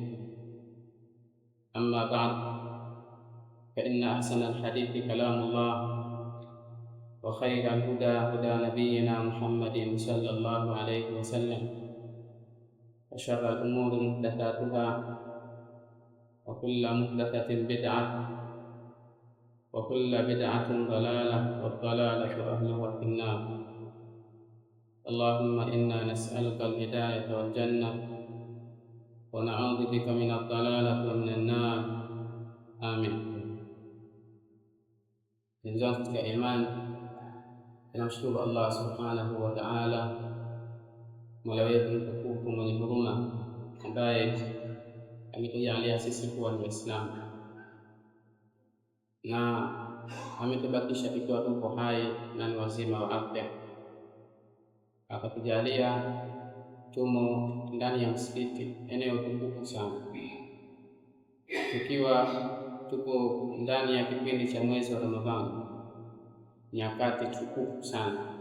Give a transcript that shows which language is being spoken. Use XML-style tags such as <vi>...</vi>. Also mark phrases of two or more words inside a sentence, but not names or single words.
<ar>أما بعد، فإن أحسن الحديث كلام الله، وخير الهدى هدى نبينا محمد صلى الله عليه وسلم، وشر الأمور محدثاتها، وكل محدثة بدعة، وكل بدعة ضلالة، والضلالة أهلها في النار. اللهم إنا نسألك الهداية والجنة، ونعوذ بك من الضلالة ومن النار. آمين.</ar> <sw>Ndugu katika imani, tunamshukuru Allah</sw> <ar>سبحانه وتعالى,</ar> <sw>Mola wetu mtukufu mwenye huruma, ambaye ametujalia sisi kuwa ni Waislamu na ametubakisha tukiwa tupo hai na ni wazima wa afya, akatujalia tumo ndani ya msikiti, eneo tukufu sana, tukiwa tuko ndani ya kipindi cha mwezi wa Ramadhani, nyakati tukufu sana.</sw>